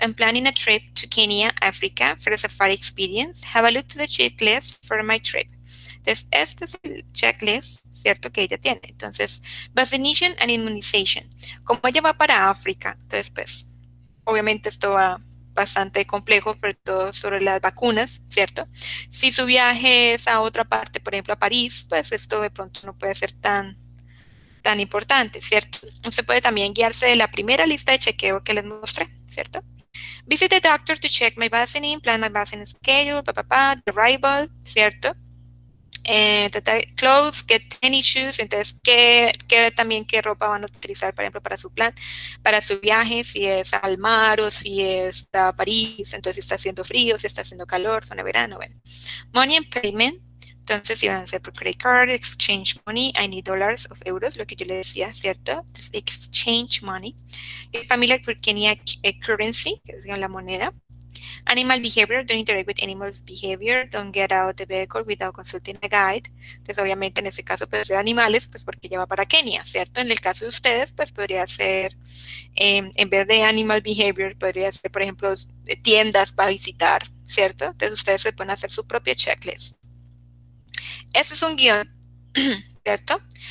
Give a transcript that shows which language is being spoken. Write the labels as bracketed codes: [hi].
[en] I'm planning a trip to Kenya, Africa for a safari experience. Have a look to the checklist for my trip. [es] Entonces, este es el checklist, ¿cierto? Que ella tiene. Entonces, [en] vaccination and immunization. [es] Como ella va para África, entonces, pues, obviamente esto va bastante complejo, sobre todo sobre las vacunas, ¿cierto? Si su viaje es a otra parte, por ejemplo a París, pues esto de pronto no puede ser tan importante, ¿cierto? Usted puede también guiarse de la primera lista de chequeo que les mostré, ¿cierto? [en] Visit the doctor to check my vaccine, plan my vaccine schedule, the arrival, ¿cierto? Clothes, get any shoes, [es] entonces también qué ropa van a utilizar, por ejemplo, para su plan, para su viaje, si es al mar o si es a París, entonces si está haciendo frío, si está haciendo calor, zona de verano, bueno. Money and payment, entonces si van a hacer por [en] credit card, exchange money, I need dollars of euros, [es] lo que yo le decía, ¿cierto? Entonces, [en] exchange money. [es] Get familiar with Kenya currency, que es la moneda. [en] Animal behavior, don't interact with animals behavior, don't get out the vehicle without consulting a guide. [es] Entonces, obviamente, en este caso, pues de animales, pues porque ya va para Kenia, ¿cierto? En el caso de ustedes, pues podría ser, en vez de [en] animal behavior, [es] podría ser, por ejemplo, tiendas para visitar, ¿cierto? Entonces, ustedes se pueden hacer su propia checklist. Este es un guión, ¿cierto?